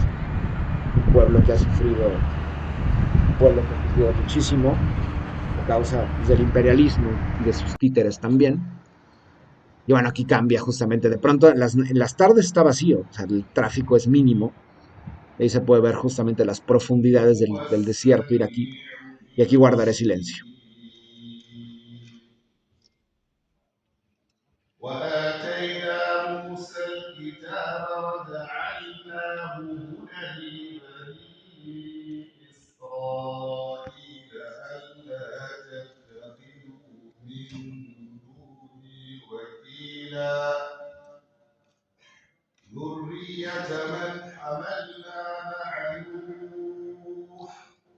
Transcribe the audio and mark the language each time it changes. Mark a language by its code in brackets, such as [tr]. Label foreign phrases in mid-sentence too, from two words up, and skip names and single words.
[es] Un pueblo que ha sufrido muchísimo a causa del imperialismo y de sus títeres también. Y bueno, aquí cambia justamente. De pronto en las tardes está vacío, o sea, el tráfico es mínimo. Ahí se puede ver justamente las profundidades del desierto iraquí. Y aquí guardaré silencio. [ar] وآتينا موسى الكتاب وجعلناه هدى لبني إسرائيل ألا تتخذوا من دوني وكيلا ذرية من حملنا مع نوح